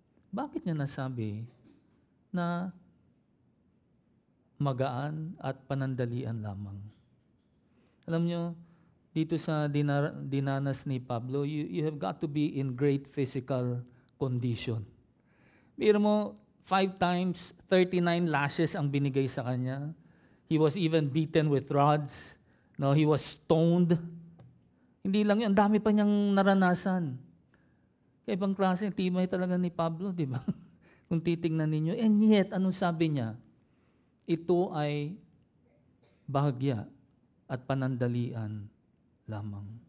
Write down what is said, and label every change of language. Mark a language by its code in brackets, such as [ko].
[tl] Bakit niya nasabi na magaan at panandalian lamang? Alam nyo, dito sa dinanas ni Pablo, [en] you have got to be in great physical condition. [tl] Biro mo, [en] 5 times, 39 lashes [tl] ang binigay sa kanya. [en] He was even beaten with rods. No, he was stoned. [tl] Hindi lang yun, ang dami pa niyang naranasan. Kaya ibang klase, timay talaga ni Pablo, di ba? Kung titingnan ninyo. [en] And yet, [tl] anong sabi niya? Ito ay bahagya at panandalian lamang.